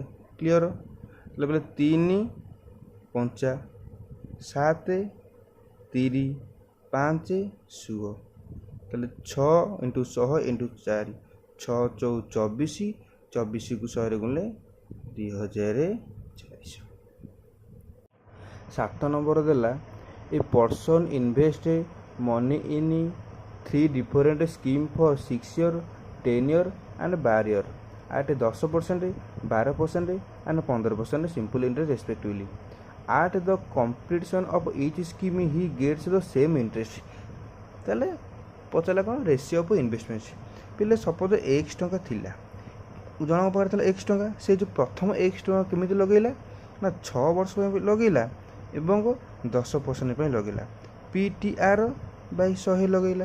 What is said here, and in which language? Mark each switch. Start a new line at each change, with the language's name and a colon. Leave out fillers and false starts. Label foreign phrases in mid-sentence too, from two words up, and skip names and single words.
Odia: କ୍ଲିଅର? ତାହେଲେ ବୋଲେ 3 5 7 30 5 16, ତାହେଲେ 6 × 100 × 4, 6 4 24, 24କୁ 100ରେ ଗୁଣିଲେ 2,400।
English: 7 ନମ୍ବର ଦେଲା a person invest money in 3 different scheme for 6 year, 10 year and 12 year at 10%, 12% and 15% simple interest respectively. At the completion of each scheme he gets the same interest.
Odia: ତାହେଲେ ପଚାରିଲା କ'ଣ
English: ratio of investment.
Odia: ପିଲେ ସପୋଜ X ଟଙ୍କା ଥିଲା, ଜଣଙ୍କ ପାଖରେ ଥିଲା X ଟଙ୍କା, ସେ ଯେଉଁ ପ୍ରଥମ X ଟଙ୍କା କେମିତି ଲଗେଇଲା ନା 6 ବର୍ଷ ପାଇଁ ଲଗେଇଲା ଏବଂ 10% ପାଇଁ ଲଗେଇଲା, PTR/100 ଲଗେଇଲା।